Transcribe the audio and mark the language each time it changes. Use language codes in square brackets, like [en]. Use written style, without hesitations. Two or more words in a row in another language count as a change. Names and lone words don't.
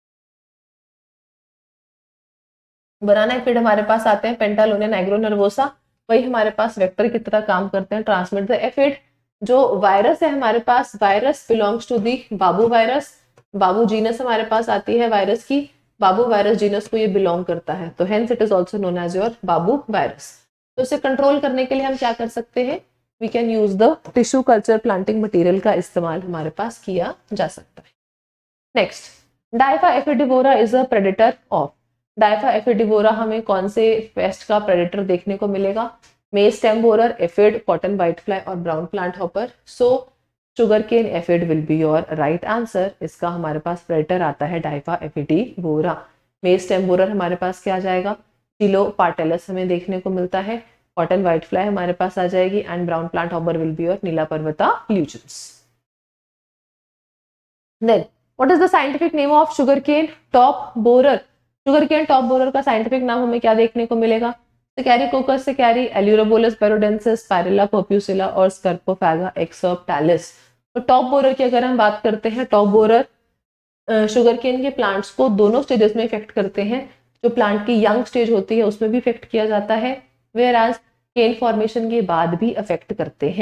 [en] banana aphid [hi] हमारे पास आते हैं पेंटालोनिया नाइग्रोनर्वोसा। वही हमारे पास वेक्टर की तरह काम करते हैं, [en] transmit the aphid. [hi] जो वायरस है हमारे पास, [en] virus belongs to the Babu virus, [hi] बाबू जीनस हमारे पास आती है वायरस की, बाबू वायरस जीनस को ये बिलोंग करता है, तो [en] hence it is also known as your Babu virus. [hi] तो इसे कंट्रोल करने के लिए हम क्या कर सकते हैं, [en] we can use the tissue culture planting material [hi] का इस्तेमाल हमारे पास किया जा सकता है। [en] नेक्स्ट, डाइफा एफिडिवोरा इज अ प्रेडेटर ऑफ। [hi] डाइफा एफिडिवोरा हमें कौन से पेस्ट का प्रेडेटर देखने को मिलेगा, [en] maize stem borer, [hi] एफिड, [en] cotton whitefly [hi] और [en] brown planthopper. सो शुगर केन एफिड विल बी योर राइट आंसर। [hi] इसका हमारे पास प्रेडेटर आता है डाइफा एफिडिवोरा। [en] maize stem borer [hi] हमारे पास क्या आ जाएगा, टिलो पार्टेलस हमें देखने को मिलता है, [en] cotton whitefly [hi] हमारे पास आ जाएगी, [en] and brown planthopper will be your [hi] नीला पर्वता ल्यूजेंस। [en] देन व्हाट इज द साइंटिफिक नेम ऑफ शुगर केन टॉप बोरर। sugarcane top borer [hi] का साइंटिफिक नाम हमें क्या देखने को मिलेगा, सिकैरिकोकस सिकैरी, एल्यूरोबोलस पेरोडेंसिस, पायरेला पर्प्यूसिला और स्कर्पोफैगा एक्सर्पटालिस। तो [en] top borer [hi] की अगर हम बात करते हैं, [en] top borer sugarcane [hi] के प्लांट्स को दोनों स्टेजेस में इफेक्ट करते हैं। जो प्लांट की [en] young stage [hi] होती है उसमें भी इफेक्ट किया जाता है, [en] whereas cane formation [hi] के बाद भी इफेक्ट करते हैं।